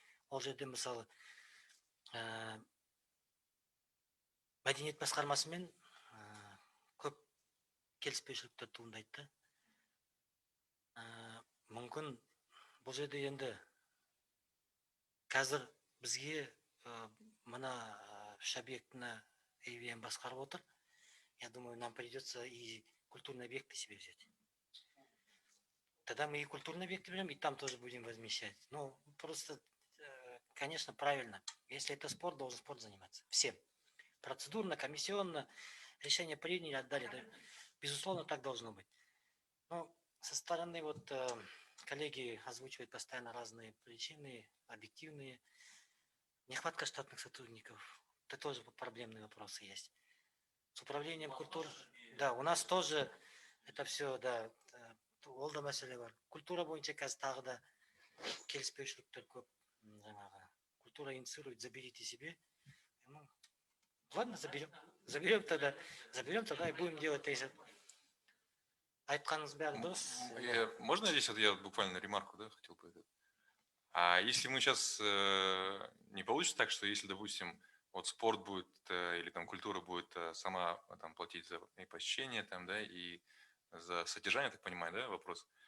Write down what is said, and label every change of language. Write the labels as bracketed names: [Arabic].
[Kazakh] Ол жерде мысалы мәдениет басқармасымен көп келіспеушіліктер туындайды. Мүмкін бұл жерде енді қазір бізге мына үш объектіні AVM басқарып отыр. [Russian] Я думаю, нам придется и культурные объекты себе взять. Тогда мы и культурные объекты берем, и там тоже будем возмещать. Ну, просто, конечно, правильно. Если это спорт, должен спорт заниматься. Всем. Процедурно, комиссионно, решение приняли, отдали. Да? Безусловно, так должно быть. Но со стороны вот коллеги озвучивают постоянно разные причины, объективные. Нехватка штатных сотрудников. Это тоже проблемные вопросы есть. С управлением культуры. Да, у нас тоже это все, да, [Kazakh] ол да мәселе бар. Культура бойынша қазір тағы да келіспеушіліктер көп. [Russian] Культура инициирует, заберите себе. Ну, ладно, заберем. заберем тогда и будем делать тезис. [Kazakh] Айтқаныңыз бәрі дұрыс. [Russian] Можно здесь вот я буквально ремарку, да, хотел бы. А если мы сейчас не получится так, что если, допустим, вот спорт будет или там культура будет сама там платить за и посещение там, да, и за содержание, так понимаю, да, вопрос.